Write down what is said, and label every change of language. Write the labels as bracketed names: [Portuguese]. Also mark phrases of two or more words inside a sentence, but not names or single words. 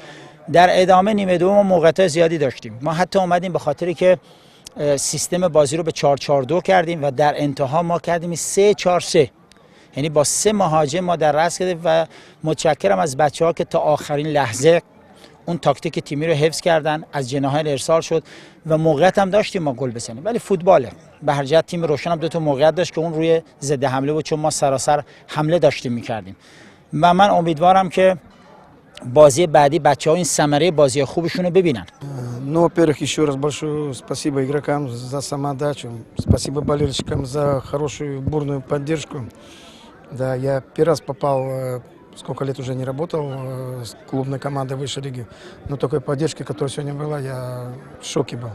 [Persian] در ادامه نیمه دوم ما موقعیت زیادی داشتیم. ما حتی اومدیم به خاطری که سیستم بازی رو به 4-4-2 کردیم و در انتها ما کردیم 3-4-3، یعنی با 3 مهاجم ما در رأس کردیم و متشکرم از بچه‌ها که تا آخرین لحظه اون تاکتیک تیمی رو حفظ کردن، از جناحین ارسال شد و موقعیت هم داشتیم ما گل بزنیم، ولی فوتباله. به هر جهت تیم روشن هم 2 تا موقعیت داشت که اون روی ضد حمله بود، چون ما سراسر حمله داشتیم می‌کردیم و من امیدوارم که بازی بعدی бачаҳо این ثمره بازی خوبشون رو ببینن. [Russian] Ну, во-первых, еще раз большое спасибо игрокам за самоотдачу, спасибо болельщикам за хорошую бурную поддержку. Да, я первый раз попал, сколько лет уже не работал с клубной командой высшей лиги, но такой поддержки, которая сегодня была, я в шоке был.